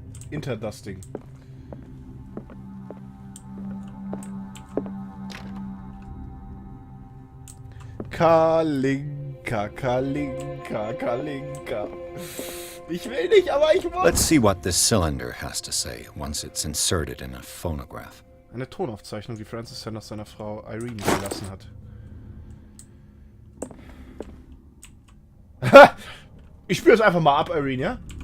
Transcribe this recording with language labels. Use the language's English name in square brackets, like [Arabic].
[Russian] Interdusting. Kalinka, Kalinka, Kalinka. [German] Ich will nicht, aber ich muss. [English] Let's see what this cylinder has to say once it's inserted in a phonograph. [German] Eine Tonaufzeichnung, die Francis Sanders seiner Frau Irene gelassen hat. Ich spüre es einfach mal ab, Irene, ja?